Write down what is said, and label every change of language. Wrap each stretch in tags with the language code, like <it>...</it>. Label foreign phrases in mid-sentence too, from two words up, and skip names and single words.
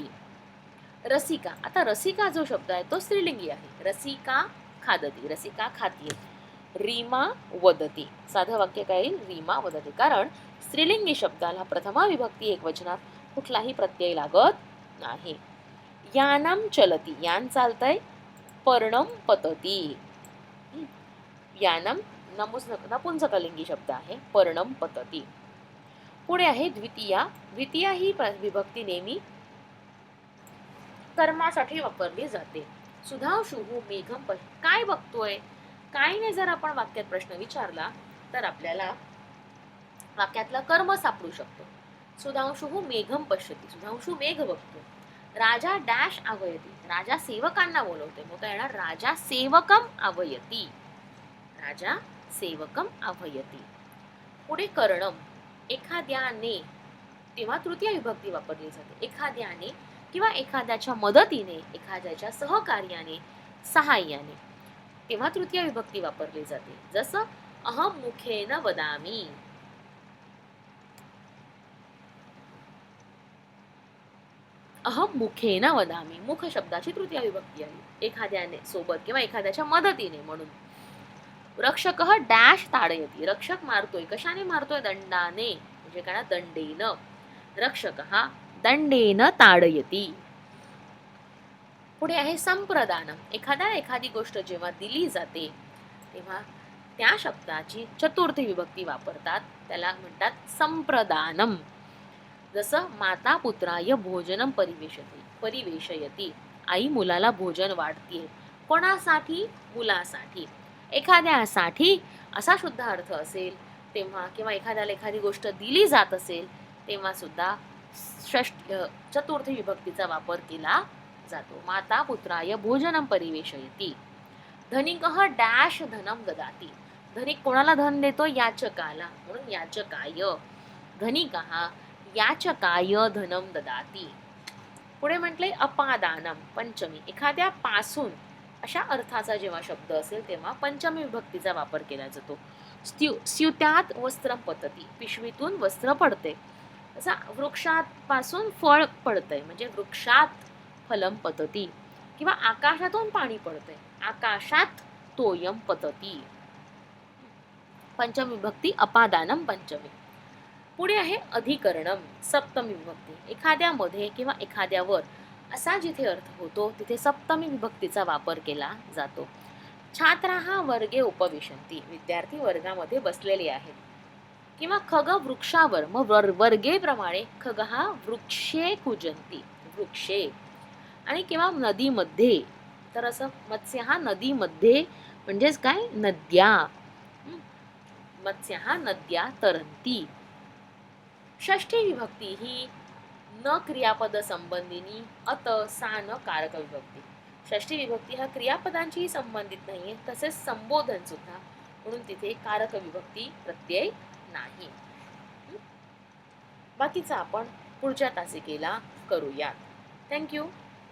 <mr>रसिका, आता रसिका जो शब्द आहे तो स्त्रीलिंगी आहे.</mr> <sa>रसिका खादती,</sa> <mr>रसिका खातीये.</mr> <sa>रीमा वदती,</sa> <mr>साधं वाक्य काय येईल?</mr> <sa>रीमा वदती.</sa> <mr>कारण स्त्रीलिंगी शब्दाला प्रथमा विभक्ती एकवचनात कुठलाही प्रत्यय लागत नाही.</mr> <sa>यानम चलती,</sa> <mr>यान चालतंय.</mr> <sa>पर्णम पतती.</sa> <mr>यानम नपुंसकलिंगी शब्द आहे.</mr> <sa>पर्णम पतती.</sa> <mr>पुढे आहे द्वितीया. द्वितीया ही विभक्ती नेहमी कर्मासाठी वापरली जाते. सुधांशुः मेघम काय बघतोय? काय नाही जर आपण वाक्यात प्रश्न विचारला तर आपल्याला वाक्यातलं कर्म सापडू शकतो.</mr> <sa>सुधांशुः मेघम पश्यती,</sa> <mr>सुधांशु मेघ बघतो.</mr> <sa>राजा डॅश आवयती,</sa> <mr>राजा सेवकांना बोलवते. मग काय येणार?</mr> <sa>राजा सेवकम आवयती, राजा सेवकम आवयती.</sa> <mr>पुढे करणम, एखाद्याने, तेव्हा तृतीय विभक्ती वापरली जाते. एखाद्याने किंवा एखाद्याच्या मदतीने, एखाद्याच्या सहकार्याने, सहाय्याने, तेव्हा तृतीय विभक्ती वापरली जाते. जसं</mr> <sa>अहम मुखेन वदामी, अहम मुखेन वदामी,</sa> <mr>मुख शब्दाची तृतीय विभक्ती आहे. एखाद्याने सोबत किंवा एखाद्याच्या मदतीने म्हणून.</mr> <sa>रक्षकः डॅश ताडयती,</sa> <mr>रक्षक मारतोय. कशाने मारतोय? दंडाने, म्हणजे काय?</mr> <sa>दंडेन. रक्षकः दंडेन ताडयती.</sa> <mr>पुढे आहे संप्रदानम, एखादी गोष्ट जेव्हा दिली जाते तेव्हा त्या शब्दाची चतुर्थी विभक्ती वापरतात, त्याला म्हणतात संप्रदानम.</mr> <sa>जसं माता पुत्राय भोजनम परिवेशयती,</sa> <mr>आई मुलाला भोजन वाढतीये. कोणासाठी? मुलासाठी. एखाद्यासाठी असा सुद्धा अर्थ असेल तेव्हा, किंवा एखाद्याला एखादी गोष्ट दिली जात असेल तेव्हा सुद्धा चतुर्थी विभक्तीचा वापर केला जातो.</mr> <sa>माता पुत्राय भोजनम परिवेशयती. धनिकः डॅश धनम ददाती,</sa> <mr>धनिक कोणाला धन देतो? याचकाला, म्हणून</mr> <sa>याचकाय. धनिकः याचकाय धनम ददाती.</sa> <mr>पुढे म्हटले अपादानम, पंचमी, एखाद्या पासून अशा अर्थाचा जेव्हा शब्द असेल तेव्हा पंचमी विभक्तीचा वापर केला जातो.</mr> <sa>स्युत्यात वस्त्रम पतती,</sa> <mr>पिशवीतून वस्त्र पडते. असा वृक्षापासून फळ पडतंय, म्हणजे</mr> <sa>वृक्षात फलम पतती.</sa> <mr>किंवा आकाशातून पाणी पडतंय,</mr> <sa>आकाशात तोयम पतती.</sa> <mr>पंचमी विभक्ती अपादानम पंचमी. पुढे आहे अधिकरणम, सप्तमी विभक्ती. एखाद्यामध्ये किंवा एखाद्यावर असा जिथे अर्थ होतो तिथे सप्तमी विभक्तीचा वापर केला जातो.</mr> <sa>छात्राः वर्गे उपविशन्ति,</sa> <mr>विद्यार्थी वर्गामध्ये बसलेले आहेत. किंवा खग वृक्षावर, मग वर्गे प्रमाणे</mr> <sa>खगः वृक्षे कुजन्ति,</sa> <mr>वृक्षे. आणि किंवा नदीमध्ये, तर असं मत्स्यः नदीमध्ये, म्हणजेच काय?</mr> <sa>नद्या. मत्स्यः नद्या तरंती. षष्ठी विभक्ती ही न क्रियापद संबंधिनी अत सान कारक विभक्ती.</sa> <mr>षष्ठी विभक्ती हा क्रियापदांशीही संबंधित नाहीये, तसेच संबोधन सुद्धा, म्हणून तिथे कारक विभक्ती प्रत्यय नाही. बाकीचा आपण पुढच्या तासिकेला करूयात.</mr> <en>थँक्यू.</en>